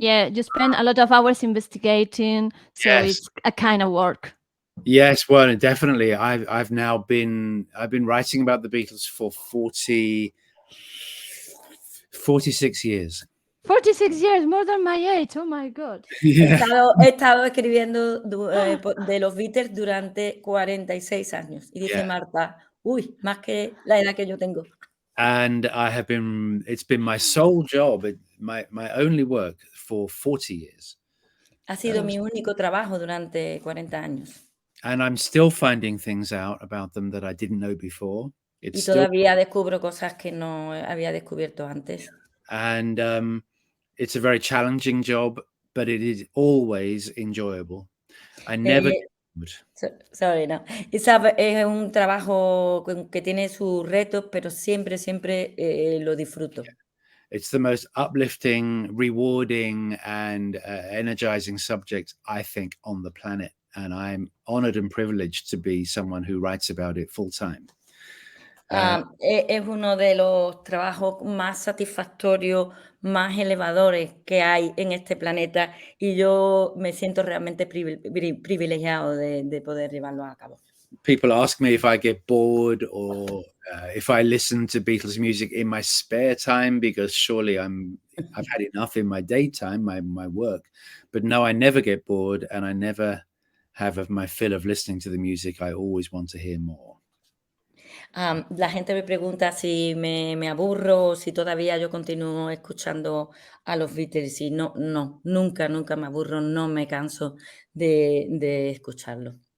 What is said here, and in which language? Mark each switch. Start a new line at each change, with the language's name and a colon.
English: Yeah, you spend a lot of hours investigating, so Yes. it's a kind of work. Yes, well, definitely. I've been writing about the Beatles for 46 years. 46 years, more than my age. Oh my God. Yeah.
Spanish: He estado escribiendo de los Beatles durante 46 años. Y dice
English: Yeah.
Spanish: Marta, uy, más que la edad que yo tengo.
English: And it's been my sole job, my only work for 40 years.
Spanish: Ha sido mi único trabajo durante 40 años.
English: And I'm still finding things out about them that I didn't know before.
Spanish: Y
English: It's still,
Spanish: todavía descubro cosas que no había descubierto antes.
English: and it's a very challenging job, but it is always enjoyable. I never get bored. Sorry, no.
Spanish: Es un trabajo que tiene sus retos, pero siempre lo disfruto.
English: It's the most uplifting, rewarding, and energizing subject, I think, on the planet. And I'm honored and privileged to be someone who writes about it full time.
Spanish: Es uno de los trabajos más satisfactorios, más elevadores que hay en este planeta, y yo me siento realmente privilegiado de poder llevarlo a cabo.
English: People ask me if I get bored or if I listen to Beatles music in my spare time, because surely I've had enough in my daytime, my work. But no, I never get bored, and I never have my fill of listening to the music. I always want to hear more.
Spanish: La gente me pregunta si me aburro, si todavía yo continúo escuchando a los Beatles, y no, nunca me aburro, no me canso de escucharlo.